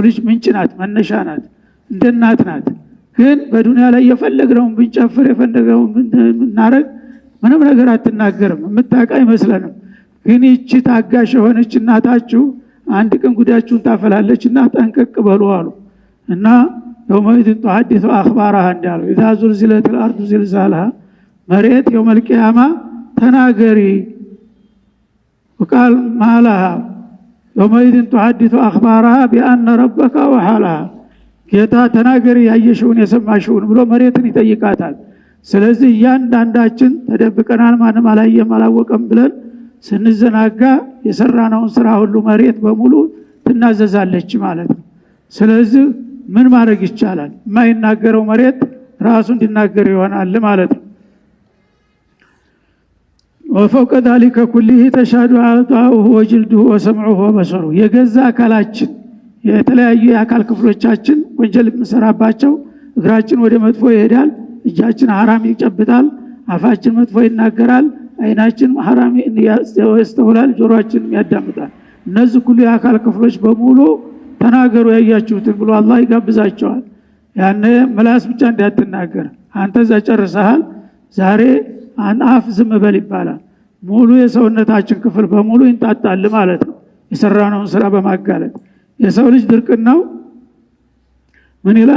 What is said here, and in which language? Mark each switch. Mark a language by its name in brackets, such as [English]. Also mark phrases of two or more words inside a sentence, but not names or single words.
[Amharic] ልጅ ምንጭ ናት፣ መነሻ ናት፣ እንደ እናት ናት። ግን በዱንያ ላይ የፈለግነውን ብንጨፍር የፈለግነውን ብናረግ ምንም ነገር አትናገርም፣ የምታውቅ አይመስለንም። ግን ይህች ታጋሽ የሆነች እናታችሁ አንድ ቀን ጉዳያችሁን ታፈላለችና ጠንቀቅ በሉ አሉ። እና [Arabic] يومئذ تحدث أخبارها [Amharic] እንዳሉ [Arabic] إذا زلزلت الارض زلزالها [Amharic] መሬት [Arabic] يوم القيامة [Amharic] ተናገሪ [Arabic] وقال ما لها يومئذ تحدث أخبارها بأن ربك وحالها [Amharic] ጌታ ተናገሪ ያየሽውን የሰማሽውን ብሎ መሬትን ይጠይቃታል። ስለዚህ ያንዳንዳችን ተደብቀናል ማንም አላየም አላወቀም ብለን ስንዘናጋ የሰራነውን ስራ ሁሉ መሬት በሙሉ ትናዘዛለች ማለት ነው። ስለዚህ ምን ማድረግ ይቻላል? የማይናገረው መሬት ራሱ እንዲናገር ይሆናል ማለት ነው። [Arabic] وفوق ذلك كله تشهد عضاؤه وجلده وسمعه وبصره [Amharic] የገዛ አካላችን የተለያዩ የአካል ክፍሎቻችን ወንጀል መስራባቸው እግራችን ወደ መጥፎ ይሄዳል፣ እጃችን حرام ይጨብጣል፣ አፋችን መጥፎ ይናገራል፣ አይናችን حرام ያስተውላል፣ ጆሮአችን ያዳምጣል። እነዚህ ሁሉ የአካል ክፍሎች በሙሉ ተናገሩ ያያችሁትን ብሎ አላህ ይጋብዛቸዋል። ያኔ ምላስ ብቻ እንዳትናገር አንተ ዘጨርሰሃል ዛሬ አፍ ዝም በል ይባላል። ሙሉ የሰውነታችን ክፍል በሙሉ ይንጣጣል ማለት ነው የሰራነውን ስራ በማጋለጥ። የሰው ልጅ ድርቅናው ምን ይላል?